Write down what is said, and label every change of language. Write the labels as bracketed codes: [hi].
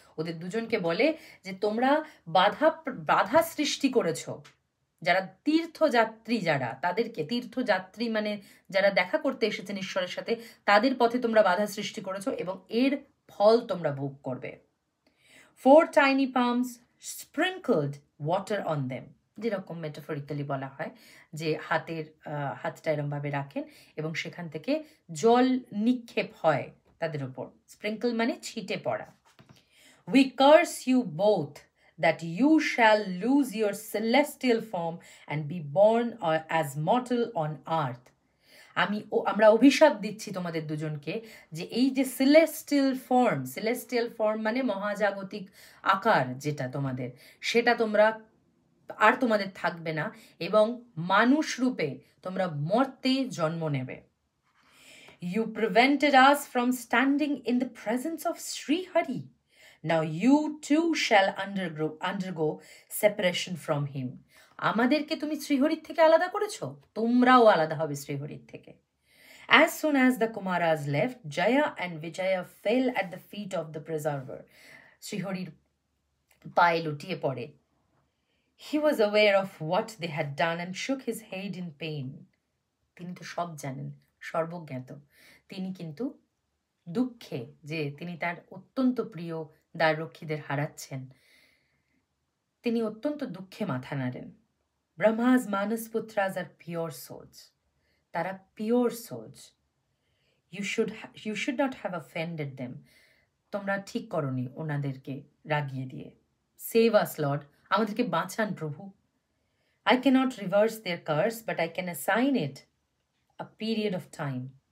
[bn] ওদের দুজনকে বলে যে তোমরা বাধা সৃষ্টি করেছো। যারা তীর্থযাত্রী, যারা তাদেরকে তীর্থযাত্রী মানে যারা দেখা করতে এসেছেন ঈশ্বরের সাথে, তাদের পথে তোমরা বাধা সৃষ্টি করেছো এবং এর ফল তোমরা ভোগ করবে। [en] 4 tiny palms sprinkled water on them. [bn] যেরকম মেটাফরিক্যালি বলা হয় যে হাতটা এরমভাবে রাখেন এবং সেখান থেকে জল নিক্ষেপ হয় তাদের উপর। স্প্রিঙ্কল মানে ছিটে পড়া। [en] We curse you both that you shall lose your celestial form and be born as mortal on earth. [bn] আমরা অভিশাপ দিচ্ছি তোমাদের দুজনকে যে এই যে সেলেস্টিয়াল ফর্ম মানে মহাজাগতিক আকার যেটা তোমাদের, সেটা তোমরা আর তোমাদের থাকবে না এবং মানুষ রূপে তোমরা মর্তে জন্ম নেবে। [en] You prevented us from standing in the presence of Sri Hari. Now you too shall undergo separation from him. [bn] আমাদেরকে তুমি শ্রীহরির থেকে আলাদা করেছো, তোমরাও আলাদা হবে শ্রীহরির থেকে। [en] As soon as the Kumaras left, Jaya and Vijaya fell at the feet of the preserver. [bn] শ্রীহরির পায়ে লুটিয়ে পড়ে। [en] He was aware of what they had done and shook his head in pain. [bn] তিনি তো সব জানেন, সর্বজ্ঞাত। তিনি কিন্তু দুঃখে যে তিনি তার অত্যন্ত প্রিয় দ্বাররক্ষীদের হারাচ্ছেন, তিনি অত্যন্ত দুঃখে মাথা নাড়েন। [en] Brahma's Manas Putras are pure souls. [bn] তারা [en] pure souls. You should not have offended them. [bn] তোমরা ঠিক করনি ওনাদেরকে রাগিয়ে দিয়ে। [en] Save us, Lord. [bn] আমাদেরকে বাঁচান প্রভু। [en] I cannot reverse their curse, but I can assign it a period of time.